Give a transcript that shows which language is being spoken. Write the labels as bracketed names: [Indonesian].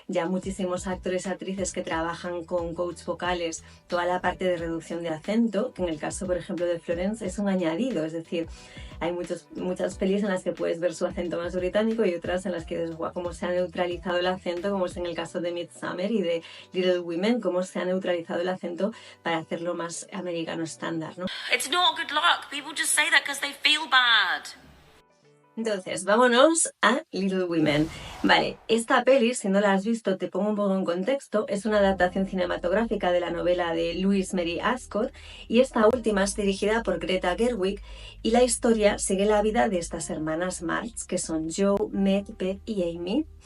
[Spanish] Ya muchísimos actores y actrices que trabajan con coach vocales toda la parte de reducción de acento, que en el caso por ejemplo de Florence es un añadido, es decir, hay muchas pelis en las que puedes ver su acento más británico y otras en las que dices, guau, cómo se ha neutralizado el acento, como es en el caso de Midsommar y de Little Women, cómo se ha neutralizado el acento para hacerlo más americano estándar, ¿no? [English] It's not good luck. People just say that because they feel bad. [Spanish] Entonces, vámonos a Little Women. Vale, esta peli, si no la has visto, te pongo un poco en contexto, es una adaptación cinematográfica de la novela de Louise Mary Ascot y esta última es dirigida por Greta Gerwig y la historia sigue la vida de estas hermanas March, que son Joe, Meg, Beth y Amy.